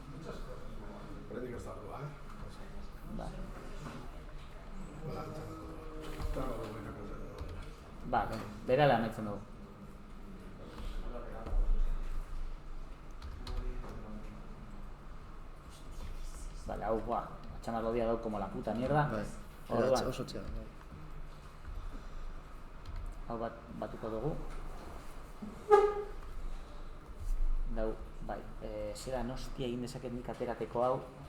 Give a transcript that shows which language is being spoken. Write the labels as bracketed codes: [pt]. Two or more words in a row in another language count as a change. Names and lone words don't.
[eu] Ba, berala amaitzen dugu. Vale, hau, buah, atxamar lodia dau [es] como la puta mierda. [eu] Orduan. Oso txea. Hau batuko dugu. Dau, bai, zeran hostia egin dezaket nik aterateko hau.